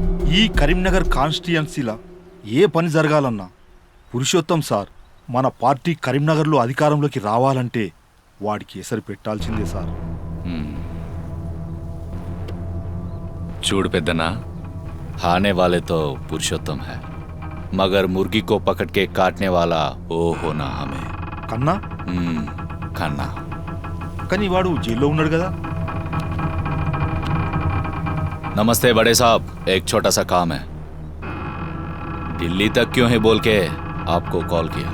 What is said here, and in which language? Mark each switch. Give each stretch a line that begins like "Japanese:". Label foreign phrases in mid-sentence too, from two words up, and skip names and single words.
Telugu: ఈ కరీంనగర్ కాన్స్టిట్యుయెన్సీలా ఏ పని జరగాలన్నా పురుషోత్తం సార్ మన పార్టీ కరీంనగర్లో అధికారంలోకి రావాలంటే వాడికి ఎసరు పెట్టాల్సిందే సార్. చూడు పెద్దనా,
Hindi: खाने वाले तो पुरुषोत्तम है मगर मुर्गी को पकड़ के काटने वाला ओ होना हमें.
Telugu: కన్నా खन्ना. కానీ వాడు జైల్లో ఉన్నాడు కదా.
Hindi: नमस्ते बड़े साहब, एक छोटा सा काम है. दिल्ली तक क्यों है बोल के आपको कॉल किया.